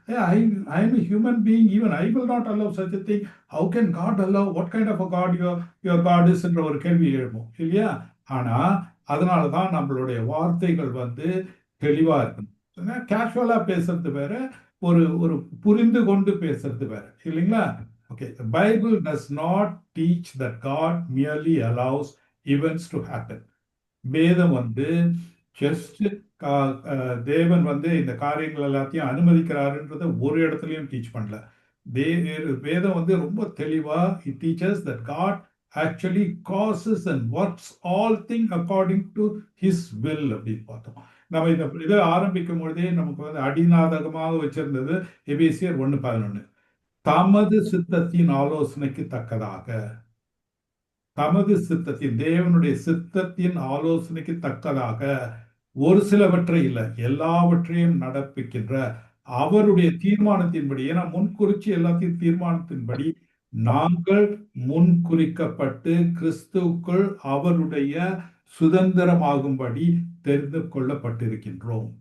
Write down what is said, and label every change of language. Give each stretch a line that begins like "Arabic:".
English: I am a human being, even I will not allow such a thing. How can God allow? What kind of a God your God is
Tamil: என்ற ஒரு கேள்வி எழுப்போம் இல்லையா? ஆனா அதனாலதான் நம்மளுடைய வார்த்தைகள் வந்து தெளிவா இருக்கணும். கேஷுவலா பேசுறது வேற, ஒரு புரிந்து கொண்டு பேசுறது வேற இல்லைங்களா?
English: Okay, the Bible does not teach that God merely allows events to happen.
Tamil: வேதம் வந்து ஜஸ்ட் தேவன் வந்து இந்த காரியங்கள் எல்லாத்தையும் அனுமதிக்கிறாருன்றத ஒரு இடத்துலயும் டீச் பண்ணல. வேதம் வந்து ரொம்ப தெளிவா
English: it teaches that God actually causes and works all things according to his will
Tamil: அப்படின்னு பார்த்தோம். நம்ம இந்த இதை ஆரம்பிக்கும் பொழுதே நமக்கு வந்து அடிநாதகமாக வச்சிருந்தது எபேசியர் 1:11. தமது சித்தத்தின் ஆலோசனைக்கு தக்கதாக, தமது சித்தத்தின், தேவனுடைய சித்தத்தின் ஆலோசனைக்கு தக்கதாக ஒரு சிலவற்றை இல்லை எல்லாவற்றையும் நடப்பிக்கின்ற அவருடைய தீர்மானத்தின்படி, ஏன்னா முன்குறிச்சி எல்லாத்தையும் தீர்மானத்தின்படி நாங்கள் முன்குறிக்கப்பட்டு கிறிஸ்துவுக்குள் அவருடைய சுதந்திரமாகும்படி தெரிந்து கொள்ளப்பட்டிருக்கின்றோம்.